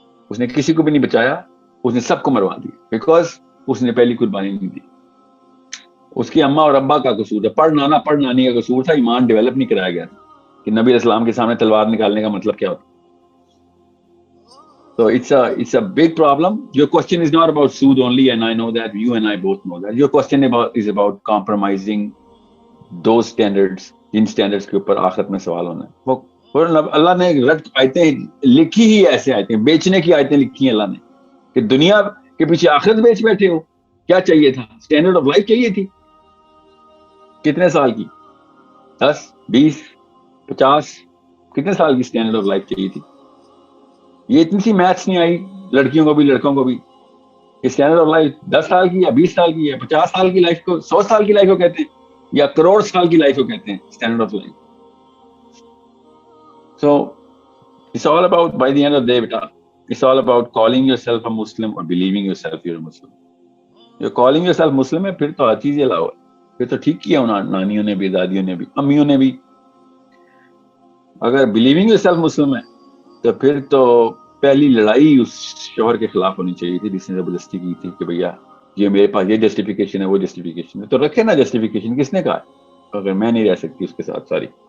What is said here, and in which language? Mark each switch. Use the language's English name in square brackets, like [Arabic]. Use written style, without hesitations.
[Urdu] اس نے کسی کو بھی نہیں بچایا، اس نے سب کو مروا دیا، بیکاز اس نے پہلی قربانی نہیں دی. اس کی اماں اور ابا کا قصور ہے، پڑھ نانی کا قصور تھا، ایمان ڈیولپ نہیں کرایا گیا تھا کہ نبی علیہ السلام کے سامنے تلوار نکالنے کا مطلب کیا ہوتا. [English] So it's a big problem. Your question is not about sood only, and I know that you and I both know that. Your question is about compromising those standards, [Urdu] جن standards کے اوپر آخرت میں سوال ہونا ہے. وہ اللہ نے رد آیتیں لکھی ہی ایسے آیتیں، بیچنے کی آیتیں لکھی ہیں اللہ نے کہ دنیا کہ پیچھے آخرت بیچ بیٹھے ہو. کیا چاہیے تھا؟ اسٹینڈرڈ آف لائف چاہیے تھی. کتنے سال کی؟ 10 20 50 کتنے سال کی اسٹینڈرڈ آف لائف چاہیے تھی؟ یہ اتنی سی میتھس نہیں آئی لڑکیوں کو بھی لڑکوں کو بھی کہ اسٹینڈرڈ آف لائف 10 سال کی یا 20 سال کی یا 50 سال کی لائف کو 100 سال کی لائف کو کہتے ہیں یا کروڑ سال کی لائف کو کہتے ہیں standard of life. [English] So it's all about, by the end of the day, beta, it's all about calling yourself a Muslim or believing yourself you're a Muslim. You're calling yourself Muslim [Urdu] ہے پھر تو ہر چیز علاوہ پھر تو ٹھیک کیا ہونا نانیوں نے بھی دادیوں نے بھی امیوں نے بھی. اگر [English] believing yourself Muslim [Urdu] ہے تو پھر تو پہلی لڑائی اس شوہر کے خلاف ہونی چاہیے تھی جس نے زبردستی کی تھی کہ بھیا یہ میرے پاس یہ جسٹیفیکیشن ہے وہ جسٹیفیکیشن ہے. تو رکھے نا جسٹیفیکیشن, کس نے کہا اگر میں نہیں رہ سکتی اس کے ساتھ ساری,